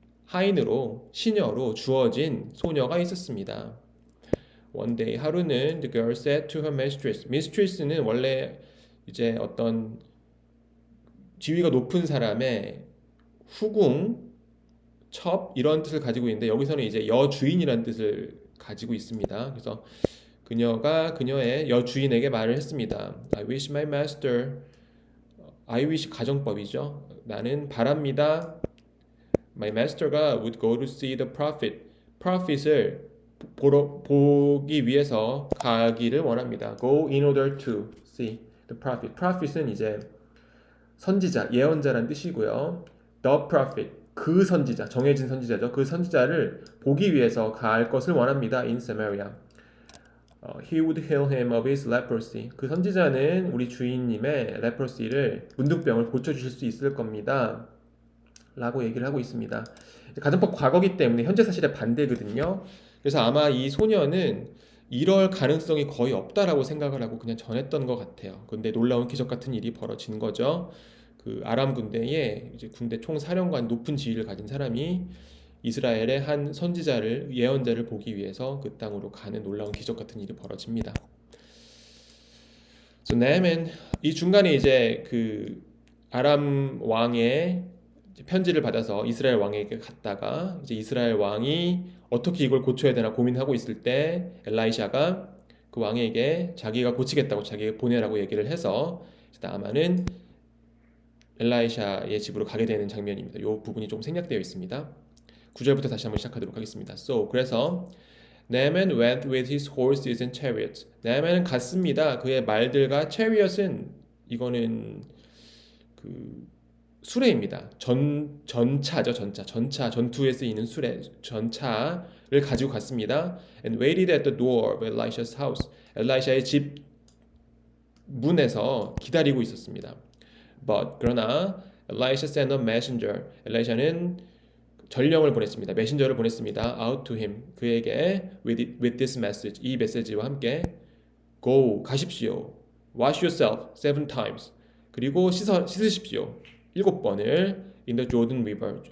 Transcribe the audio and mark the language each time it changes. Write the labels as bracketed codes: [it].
[ko] 하인으로 시녀로 주어진 소녀가 있었습니다. [en] One day [ko] 하루는 [en] the girl said to her mistress. [ko] mistress는 원래 이제 어떤 지위가 높은 사람의 후궁 첩 이런 뜻을 가지고 있는데 여기서는 이제 여주인이라는 뜻을 가지고 있습니다. 그래서 그녀가 그녀의 여주인에게 말을 했습니다. [en] I wish my master. I wish [ko] 가정법이죠. 나는 바랍니다. [en] My master가 would go to see the prophet. [ko] prophet을 보기 위해서 가기를 원합니다. [en] Go in order to see the prophet. [ko] prophet은 이제 선지자, 예언자란 뜻이고요. [en] The prophet, [ko] 그 선지자, 정해진 선지자죠. 그 선지자를 보기 위해서 갈 것을 원합니다. [en] In Samaria. He would heal him of his leprosy. [ko] 그 선지자는 우리 주인님의 leprosy를 문둥병을 고쳐주실 수 있을 겁니다. 라고 얘기를 하고 있습니다. 가정법 과거기 때문에 현재 사실에 반대거든요. 그래서 아마 이 소녀는 이럴 가능성이 거의 없다라고 생각을 하고 그냥 전했던 것 같아요. 근데 놀라운 기적 같은 일이 벌어진 거죠. 그 아람 군대에 이제 군대 총사령관 높은 지위를 가진 사람이 이스라엘의 한 선지자를 예언자를 보기 위해서 그 땅으로 가는 놀라운 기적 같은 일이 벌어집니다. So Naaman 이 중간에 이제 그 아람 왕의 편지를 받아서 이스라엘 왕에게 갔다가 이제 이스라엘 왕이 어떻게 이걸 고쳐야 되나 고민하고 있을 때 엘라이샤가 그 왕에게 자기가 고치겠다고 자기에게 보내라고 얘기를 해서 나아만은 엘라이샤의 집으로 가게 되는 장면입니다. 이 부분이 좀 생략되어 있습니다. 9절부터 다시 한번 시작하도록 하겠습니다. [en] So [ko] 그래서 [en] Naaman went with his horses and chariots. [ko] Naaman은 갔습니다. 그의 말들과 chariot은 이거는 그 수레입니다. 전차죠, 전차. 전투에 쓰이는 수레, 전차를 가지고 갔습니다. [en] And waited at the door of Elisha's house. [ko] 엘라이샤의 집 문에서 기다리고 있었습니다. [en] But [ko] 그러나 [en] Elisha sent a messenger. [ko] 엘라이샤는 전령을 보냈습니다. 메신저를 보냈습니다. [en] Out to him. [ko] 그에게 [en] with this message. [ko] 이 메시지와 함께 [en] Go, [ko] 가십시오. [en] Wash yourself 7 times. [ko] 그리고 씻으십시오. 7번을 [en] in the Jordan River.